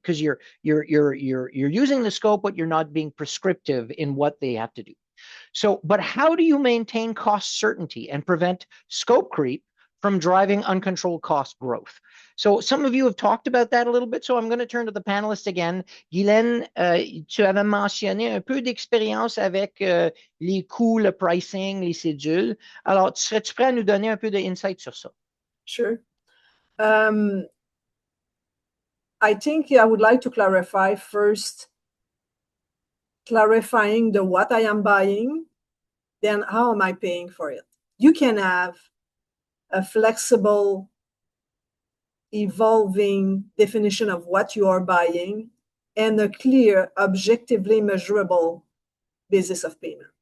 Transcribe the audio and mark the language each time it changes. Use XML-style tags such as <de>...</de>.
<en>Because you're using the scope, but you're not being prescriptive in what they have to do. So, but how do you maintain cost certainty and prevent scope creep from driving uncontrolled cost growth? So some of you have talked about that a little bit, so I'm going to turn to the panelists again.</en> <fr>Guylaine, tu avais mentionné un peu d'expérience avec les coûts, le pricing, les cédules. Alors, serais-tu prêt à nous donner un peu d'insight sur ça?</fr> <en>Sure. I think I would like to clarify first, clarifying the what I am buying, then how am I paying for it? You can have a flexible, evolving definition of what you are buying and a clear, objectively measurable basis of payment.</en>